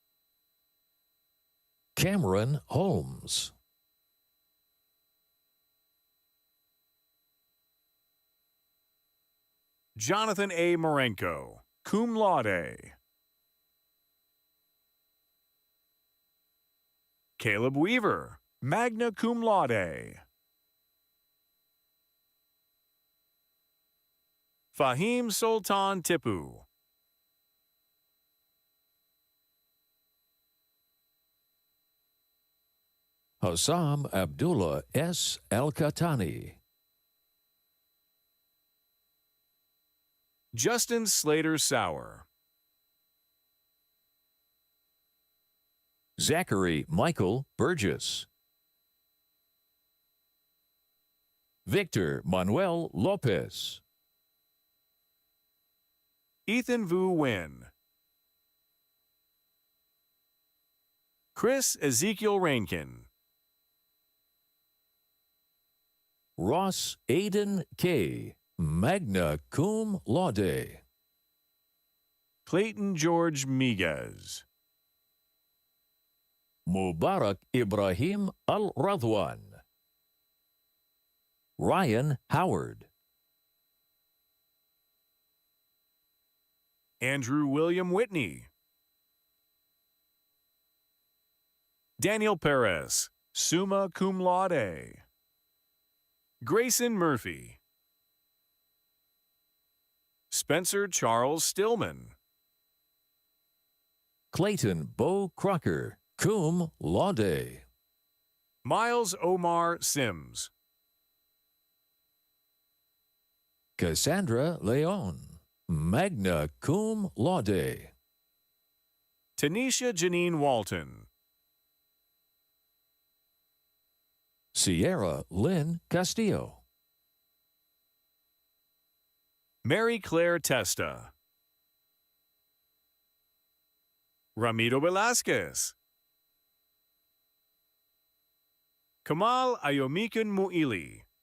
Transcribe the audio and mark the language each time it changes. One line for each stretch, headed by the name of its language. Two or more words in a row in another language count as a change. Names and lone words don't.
English: Cameron Holmes. Jonathan A.
Latin: Marenko, cum laude. Caleb Weaver, magna cum laude.
English: Fahim Sultan Tipu. Hassam Abdullah S. Al-Khatani. Justin Slater Sauer. Zachary Michael Burgess. Victor Manuel Lopez. Ethan Vu Nguyen. Chris Ezekiel Rankin.
Latin: Ross Aiden K., magna cum laude.
English: Clayton George Miguez. Mubarak Ibrahim Al-Radwan. Ryan Howard. Andrew William Whitney. Daniel Perez,
Latin: summa cum laude.
English: Grayson Murphy. Spencer Charles Stillman.
Latin: Clayton Bo Crocker, cum laude.
English: Miles Omar Sims. Cassandra Leon,
Latin: magna cum laude.
English: Tanisha Janine Walton. Sierra Lynn Castillo. Mary Claire Testa. Ramiro Velasquez. Kamal Ayomikan Muili.